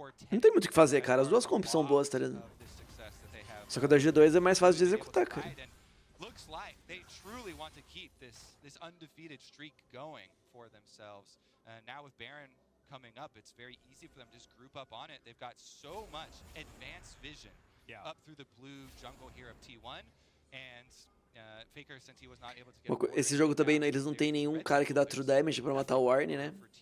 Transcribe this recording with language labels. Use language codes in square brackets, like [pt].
[pt] Não tem muito o que fazer, cara. As duas comps são boas, tá ligado? Só que a da G2 é mais fácil de executar, cara. [en] Looks like they truly want to keep this undefeated streak going for themselves. Now with Baron coming up, it's very easy for them to just group up on it. They've got so much advanced vision up through the blue jungle here of T1, and Faker, since he was not able to get [pt] esse jogo também, né, eles não tem nenhum cara que dá true damage pra matar o Warne, né?